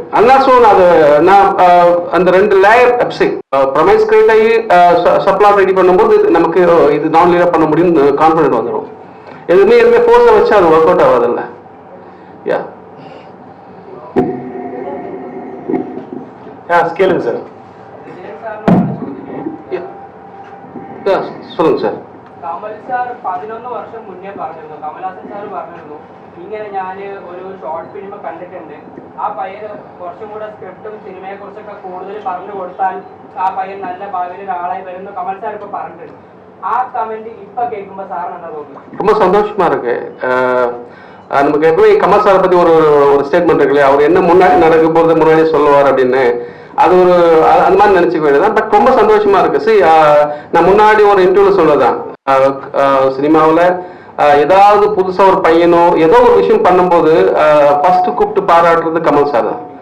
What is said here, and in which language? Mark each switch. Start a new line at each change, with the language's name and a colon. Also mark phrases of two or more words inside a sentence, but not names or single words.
Tamil: அதனால ஸோ நான் அந்த 2
English: layer promise create
Tamil: ஆகி சப்ளாட் ரெடி பண்ணும்போது நமக்கு இது நான் லீனாக பண்ண முடியும்னு கான்ஃபிடென்ட் வந்துடும். எதுவுமே ஃபோர்ஸை வச்சு அது
English: work out
Tamil: ஆகாதில்ல. யா கேளுங்க சார். சொல்லுங்க சார்.
Malayalam: കമൽ സാർ 11 വർഷം മുന്നേ പറഞ്ഞിരുന്നു, കമൽഹാസൻ സാർ പറഞ്ഞിരുന്നു, ഇങ്ങനെ ഞാൻ ഒരു
English: short film
Malayalam: കണ്ടിട്ടുണ്ട്, ആ പയ്യൻ കുറച്ചും കൂടെ സ്ക്രിപ്റ്റും സിനിമയെ കുറിച്ചൊക്കെ കൂടുതൽ പറഞ്ഞു കൊടുത്താൽ ആ പയ്യൻ നല്ല ഭാവിയിൽ ഒരാളായി വരുന്നു കമൽ സാർ ഇപ്പൊ പറഞ്ഞിട്ടുണ്ട്. ആ കമന്റ് ഇപ്പൊ കേൾക്കുമ്പോ സാറിന് എന്താ തോന്നുന്നു?
Tamil: ரொம்ப சந்தோஷமா இருக்கு. நமக்கு எப்பவுமே கமல் சாரை பத்தி ஒரு ஸ்டேட்மெண்ட் இருக்கு இல்லையா, அவர் என்ன முன்னாடி நடக்க போறது முன்னாடி சொல்லுவார் அப்படின்னு, அது ஒரு அந்த மாதிரி நினைச்சுக்க வேண்டியதான். பட் ரொம்ப சந்தோஷமா இருக்கு. சரி, நான் முன்னாடி ஒரு இன்டர்வியூல சொல்லதான், சினிமாவில் ஏதாவது புதுசா ஒரு பையனோ ஏதோ ஒரு விஷயம் பண்ணும்போது ஃபர்ஸ்ட் கூப்பிட்டு பாராட்டுறது கமல் சார் தான்.